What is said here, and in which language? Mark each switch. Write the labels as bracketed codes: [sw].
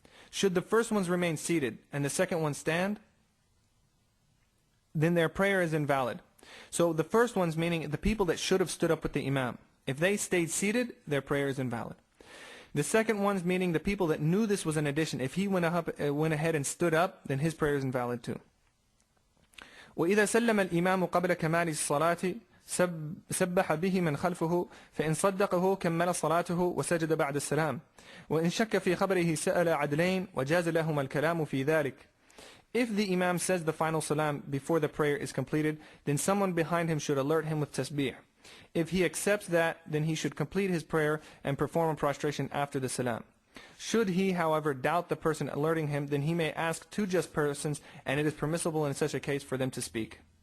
[en] Should the first ones remain seated and the second one stand, then their prayer is invalid. So the first ones, meaning the people that should have stood up with the imam, if they stayed seated, their prayer is invalid. The second ones, meaning the people that knew this was an addition, if he went ahead and stood up, then his prayer is invalid too. [ar] وإذا سلم الإمام قبل كمال الصلاة سبح به من خلفه فإن صدقه كمل صلاته وسجد بعد السلام وإن شك في خبره سأل عدلين وجاز لهما الكلام في ذلك. [en] If the imam says the final salam before the prayer is completed, then someone behind him should alert him with tasbih. If he accepts that, then he should complete his prayer and perform a prostration after the salam. Should he, however, doubt the person alerting him, then he may ask two just persons, and it is permissible in such a case for them to speak.